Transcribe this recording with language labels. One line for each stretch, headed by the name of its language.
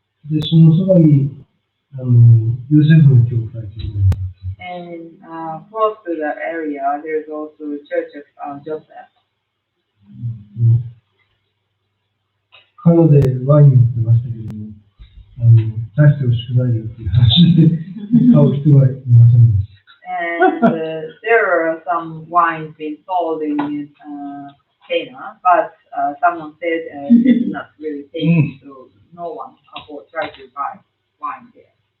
Japanese: で、そのそばにヨセフの教会というのがあって。
English: And close to the area, there's also a Church of Joseph.
Japanese: カナでワインってましたけども、大して美味しくないよっていう話で買う人はいませんでした。
English: And there are some wines being sold in Cana, but someone said it's not really tasty, so no one tried to buy wine there.